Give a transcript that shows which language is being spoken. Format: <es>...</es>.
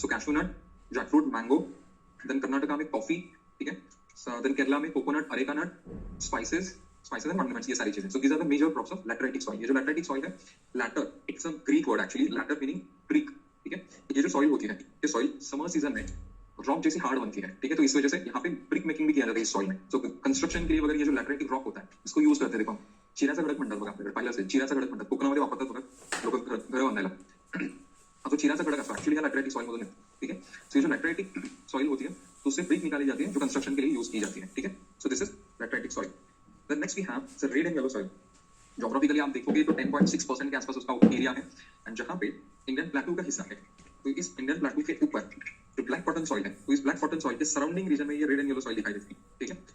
<hi>सो cashew नट, jackfruit, mango, then Karnataka में coffee, ठीक है, देन केरला में coconut, areca nut, spices and condiments, ये सारी चीजें। So these are the major crops of लैटराइटिक soil. ये जो लैटराइटिक सॉइल है, letter it's a Greek word actually, letter meaning creek, ठीक है। ये जो सॉइल होती है, ये सॉइल समर सीजन में रॉक जैसी हार्ड बनती है, ठीक है। तो इस वजह से यहाँ पे ब्रिक मेकिंग भी किया जाता है इस सॉइल में। सो कंस्ट्रक्शन के लिए वगैरह ये जो लैटराइटिक रॉक होता है इसको यूज करते हैं।</hi> <mr>देखो चिराचा खडक म्हणतात बघा आपल्याकडे, पाहिलं असेल चिराचा खडक म्हणतात, कोकणामध्ये वापरतात बघा लोक घर बांधायला, हा तो चिराचा खडक असतो एक्चुअली, लैटराइटिक सॉइल मधून येतो, ठीक है।</mr> <hi>सो ये जो लैटराइटिक सॉइल होती है तो उससे ब्रिक निकाली जाती है जो कंस्ट्रक्शन के लिए यूज की जाती है, ठीक है।</hi> <en>So this is lateritic soil. Then next we have the red and yellow soil.</en> <hi>Geographically आप देखोगे तो 10.6% के आसपास उसका एरिया है, एंड जहाँ पे इंडियन प्लेटू का हिस्सा है, तो इस इंडियन प्लेटू के ऊपर जो ब्लैक कॉटन सॉइल है, तो इस ब्लैक कॉटन सॉइल के सराउंडिंग रीजन में ये रेड एंड येलो सॉइल दिखाई देती है, ठीक है।</hi>